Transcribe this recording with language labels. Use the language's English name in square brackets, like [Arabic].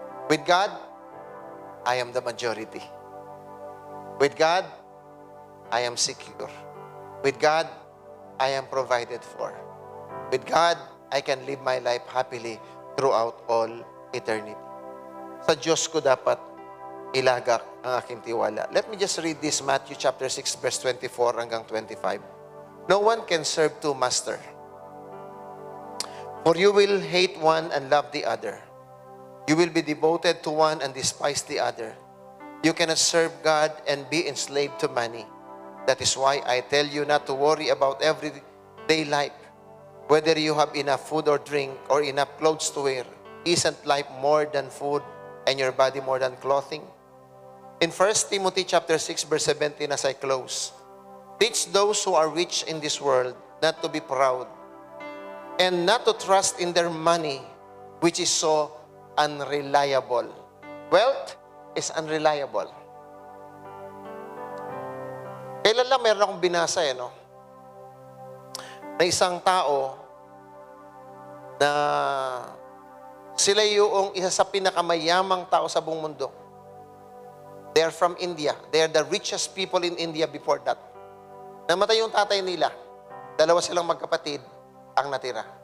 [English] With God, I am the majority. With God, I am secure. With God, I am provided for. With God, I can live my life happily throughout all eternity. [Filipino] Sa Diyos ko dapat ilagak ang aking tiwala. [English] Let me just read this, Matthew chapter 6, verse 24 hanggang 25. No one can serve two masters. For you will hate one and love the other. You will be devoted to one and despise the other. You cannot serve God and be enslaved to money. That is why I tell you not to worry about everyday life, whether you have enough food or drink or enough clothes to wear. Isn't life more than food and your body more than clothing? In 1 Timothy chapter 6, verse 17, as I close, teach those who are rich in this world not to be proud and not to trust in their money, which is so unreliable. Wealth is unreliable. [Filipino] Kailan lang meron akong binasa na isang tao na sila yung isa sa pinakamayamang tao sa buong mundo. [English] They are from India. They are the richest people in India before that. [Filipino] Namatay yung tatay nila. Dalawa silang magkapatid ang natira.